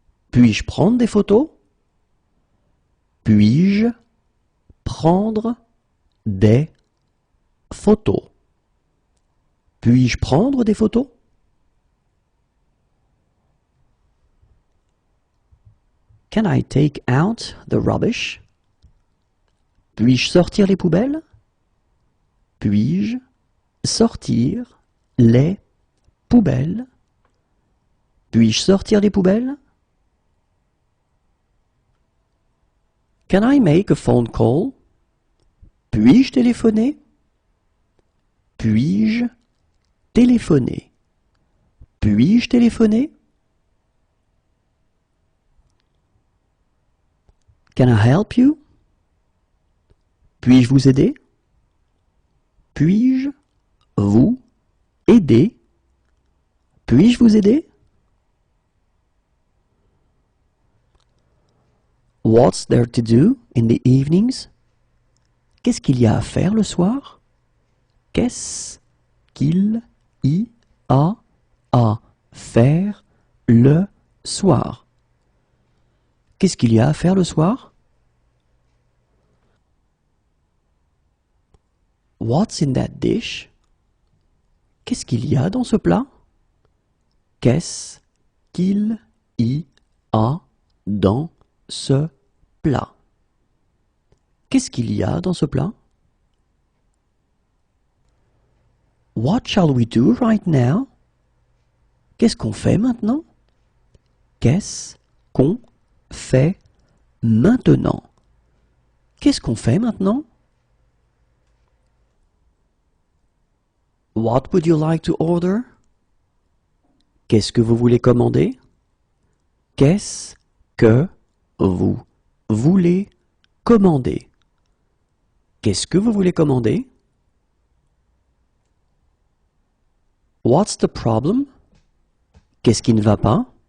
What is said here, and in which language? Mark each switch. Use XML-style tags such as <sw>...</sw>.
<fr>Puis-je prendre des photos? Puis-je prendre des photos? Puis-je prendre des photos?</fr> <en>Can I take out the rubbish?</en> <fr>Puis-je sortir les poubelles? Puis-je sortir les poubelles? Puis-je sortir les poubelles?</fr> <en>Can I make a phone call?</en> <fr>Puis-je téléphoner? Puis-je téléphoner? Puis-je téléphoner?</fr> <en>Can I help you?</en> <fr>Puis-je vous aider? Puis-je vous aider? Puis-je vous aider?</fr> <en>What's there to do in the evenings?</en> <fr>Qu'est-ce qu'il y a à faire le soir? Qu'est-ce qu'il y a à faire le soir? Qu'est-ce qu'il y a à faire le soir?</fr> <en>What's in that dish?</en> <fr>Qu'est-ce qu'il y a dans ce plat? Qu'est-ce qu'il y a dans ce plat? Qu'est-ce qu'il y a dans ce plat?</fr> <en>What shall we do right now?</en> <fr>Qu'est-ce qu'on fait maintenant? Qu'est-ce qu'on fait maintenant? Qu'est-ce qu'on fait maintenant?</fr> <en>What would you like to order?</en> <fr>Qu'est-ce que vous voulez commander? Qu'est-ce que vous voulez commander? Qu'est-ce que vous voulez commander?</fr> <en>What's the problem?</en> <fr>Qu'est-ce qui ne va pas?</fr>